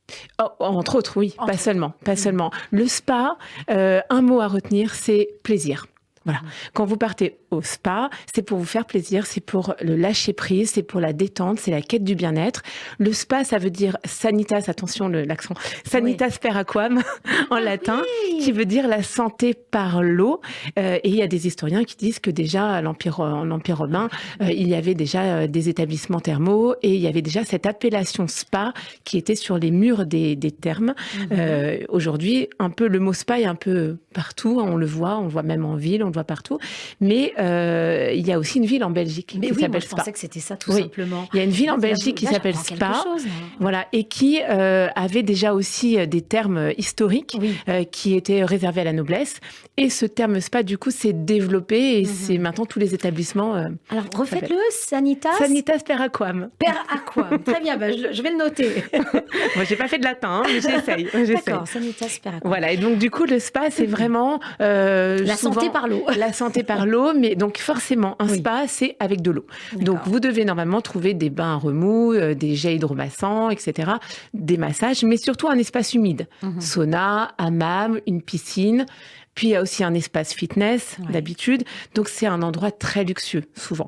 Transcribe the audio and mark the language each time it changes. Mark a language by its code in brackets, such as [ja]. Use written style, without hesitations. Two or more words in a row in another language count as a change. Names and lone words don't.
[fr] Entre autres, oui, pas seulement. Le spa, un mot à retenir, c'est plaisir. Voilà. Quand vous partez au spa, c'est pour vous faire plaisir, c'est pour le lâcher prise, c'est pour la détente, c'est la quête du bien-être. Le spa, ça veut dire sanitas, attention l'accent, [la] sanitas per aquam [fr] en latin, qui veut dire la santé par l'eau. Et il y a des historiens qui disent que déjà en l'Empire romain, il y avait déjà des établissements thermaux et il y avait déjà cette appellation spa qui était sur les murs des thermes. Aujourd'hui, un peu le mot spa est un peu partout, on le voit même en ville, on le voit partout. Mais il y a aussi une ville en Belgique qui s'appelle Spa. Je pensais que c'était ça tout simplement. Il y a une ville en Belgique qui s'appelle Spa, voilà, et qui avait déjà aussi des termes historiques qui étaient réservés à la noblesse. Et ce terme Spa, du coup, s'est développé et c'est maintenant tous les établissements. Alors refaites-le, sanitas. [la] Sanitas per aquam. Per aquam. [fr] Très bien, je vais le noter. Moi, j'ai pas fait de latin, mais j'essaye. D'accord, [la] sanitas per aquam. [fr] Voilà, et donc du coup, le spa, c'est vraiment la santé par l'eau. La santé par l'eau, mais donc forcément, un spa, c'est avec de l'eau. Donc vous devez normalement trouver des bains à remous, des jets hydromassants, etc., des massages, mais surtout un espace humide. Sauna, hammam, une piscine. Puis il y a aussi un espace fitness d'habitude, donc c'est un endroit très luxueux souvent.